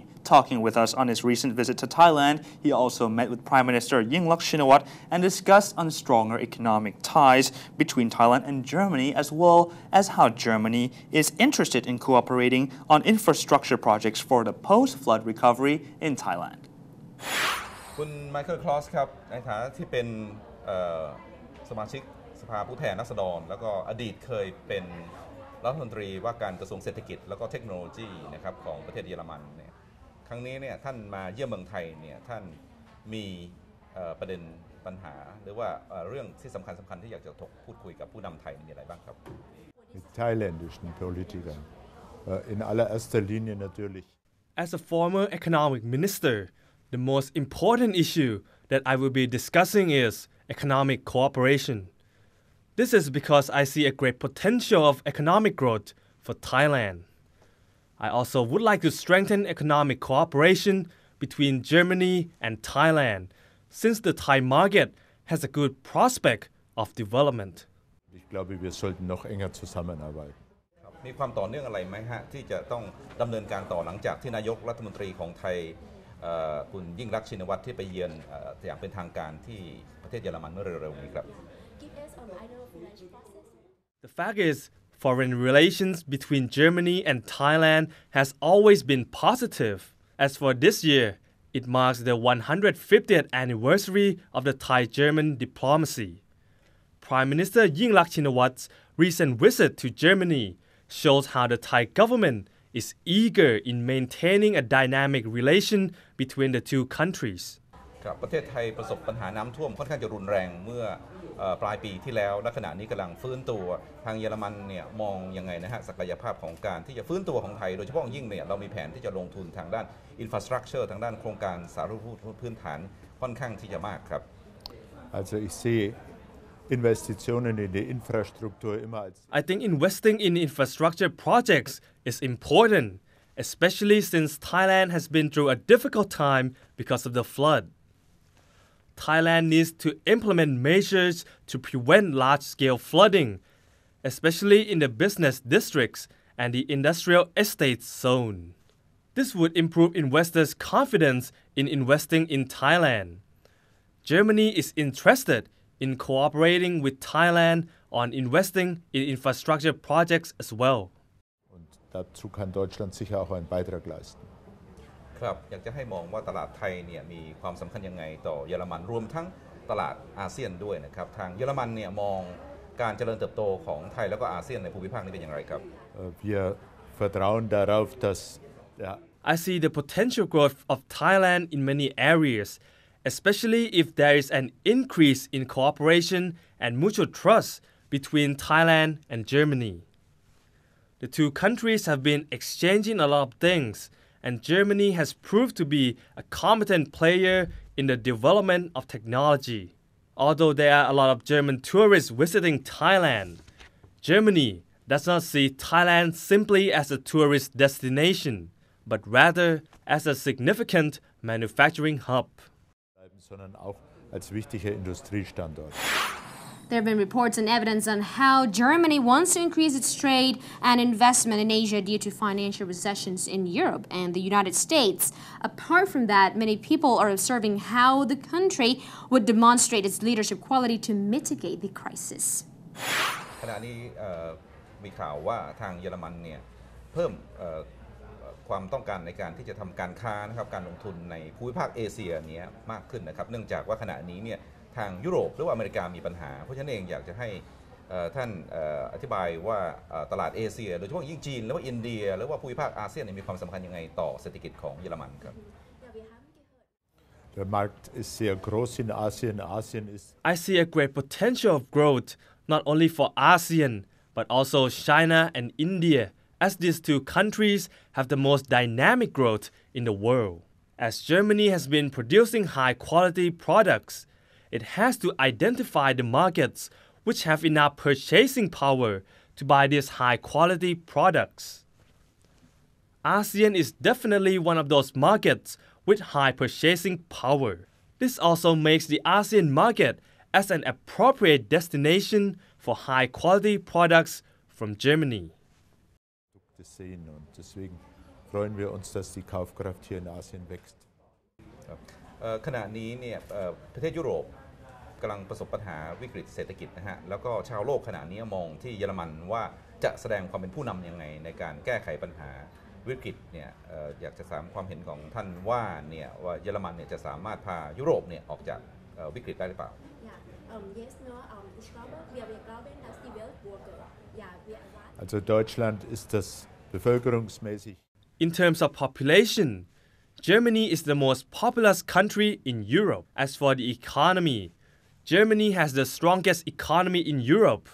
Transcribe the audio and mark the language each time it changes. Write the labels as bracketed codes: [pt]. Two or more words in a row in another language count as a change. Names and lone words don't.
[en] Talking with us on his recent visit to Thailand, he also met with Prime Minister Yingluck Shinawatra and discussed on stronger economic ties between Thailand and Germany, as well as how Germany is interested in cooperating on infrastructure projects for the post-flood recovery in Thailand. [th] คุณไมเคิล คลอสครับในฐานะที่เป็นสมาชิกสภาผู้แทนราษฎรแล้วก็อดีตเคยเป็นรัฐมนตรีว่าการกระทรวงเศรษฐกิจแล้วก็เทคโนโลยีนะครับของประเทศเยอรมันเนี่ยครั้งนี้เนี่ยท่านมาเยี่ยมเมืองไทยเนี่ยท่านมีประเด็นปัญหาหรือว่าเรื่องที่สำคัญที่อยากจะพูดคุยกับผู้นำไทยมีอะไรบ้างครับ [de] Mit thailändischen Politikern in allererster Linie natürlich. [en] As a former economic minister, the most important issue that I will be discussing is economic cooperation. This is because I see a great potential of economic growth for Thailand. I also would like to strengthen economic cooperation between Germany and Thailand, since the Thai market has a good prospect of development. [de] Ich glaube, wir sollten noch enger zusammenarbeiten. [th] มีความต่อเนื่องอะไรไหมฮะที่จะต้องดำเนินการต่อหลังจากที่นายกรัฐมนตรีของไทยคุณยิ่งรักษณ์ชินวัตรที่ไปเยือนอย่างเป็นทางการที่ประเทศเยอรมันเมื่อเร็วๆนี้ครับ [en] The fact is, foreign relations between Germany and Thailand has always been positive. As for this year, it marks the 150th anniversary of the Thai-German diplomacy. Prime Minister Yingluck Shinawatra's recent visit to Germany shows how the Thai government is eager in maintaining a dynamic relation between the two countries. [th] ครับประเทศไทยประสบปัญหาน้ำท่วมค่อนข้างจะรุนแรงเมื่อปลายปีที่แล้วและขณะนี้กำลังฟื้นตัวทางเยอรมันเนี่ยมองยังไงนะฮะศักยภาพของการที่จะฟื้นตัวของไทยโดยเฉพาะยิ่งเนี่ยเรามีแผนที่จะลงทุนทางด้าน infrastructure ทางด้านโครงการสาธารณูปโภคพื้นฐานค่อนข้างที่จะมากครับ [de] Also ich sehe Investitionen in die Infrastruktur immer als [en] I think investing in infrastructure projects is important, especially since Thailand has been through a difficult time because of the flood. Thailand needs to implement measures to prevent large-scale flooding, especially in the business districts and the industrial estate zone. This would improve investors' confidence in investing in Thailand. Germany is interested in cooperating with Thailand on investing in infrastructure projects as well. [de] Und dazu kann Deutschland sicher auch einen Beitrag leisten. [th] ครับอยากจะให้มองว่าตลาดไทยเนี่ยมีความสำคัญยังไงต่อเยอรมันรวมทั้งตลาดอาเซียนด้วยนะครับทางเยอรมันเนี่ยมองการเจริญเติบโตของไทยแล้วก็อาเซียนในภูมิภาคนี้เป็นอย่างไรครับ [de] Wir vertrauen darauf, dass [en] I see the potential growth of Thailand in many areas, especially if there is an increase in cooperation and mutual trust between Thailand and Germany. The two countries have been exchanging a lot of things, and Germany has proved to be a competent player in the development of technology. Although there are a lot of German tourists visiting Thailand, Germany does not see Thailand simply as a tourist destination, but rather as a significant manufacturing hub. [de] sondern auch als wichtiger Industriestandort. [en] There have been reports and evidence on how Germany wants to increase its trade and investment in Asia due to financial recessions in Europe and the United States. Apart from that, many people are observing how the country would demonstrate its leadership quality to mitigate the crisis. [th] ขณะนี้มีข่าวว่าทางเยอรมันเนี่ยเพิ่มความต้องการในการที่จะทำการค้านะครับการลงทุนในภูมิภาคเอเชียนี้มากขึ้นนะครับเนื่องจากว่าขณะนี้เนี่ยทางยุโรปหรือว่าอเมริกามีปัญหาเพราะฉะนั้นเองอยากจะให้ท่านอธิบายว่าตลาดเอเชียโดยเฉพาะยิ่งจีนหรือว่าอินเดียหรือว่าภูมิภาคอาเซียนมีความสำคัญยังไงต่อเศรษฐกิจของเยอรมันครับ [de] Der Markt ist sehr groß in Asien. Asien ist [en] I see a great potential of growth not only for ASEAN but also China and India, as these two countries have the most dynamic growth in the world. As Germany has been producing high-quality products, it has to identify the markets which have enough purchasing power to buy these high-quality products. ASEAN is definitely one of those markets with high purchasing power. This also makes the ASEAN market as an appropriate destination for high-quality products from Germany. [de] sehen und deswegen freuen wir uns, dass die Kaufkraft hier in Asien wächst. [th] ขณะนี้เนี่ยประเทศยุโรปกำลังประสบปัญหาวิกฤตเศรษฐกิจนะฮะแล้วก็ชาวโลกขณะนี้มองที่เยอรมันว่าจะแสดงความเป็นผู้นำยังไงในการแก้ไขปัญหาวิกฤตเนี่ยอยากจะถามความเห็นของท่านว่าเนี่ยว่าเยอรมันเนี่ยจะสามารถพายุโรปเนี่ยออกจากวิกฤตได้หรือเปล่า [de] Also Deutschland ist das bevölkerungsmäßig. [en] In terms of population, Germany is the most populous country in Europe. As for the economy, Germany has the strongest economy in Europe.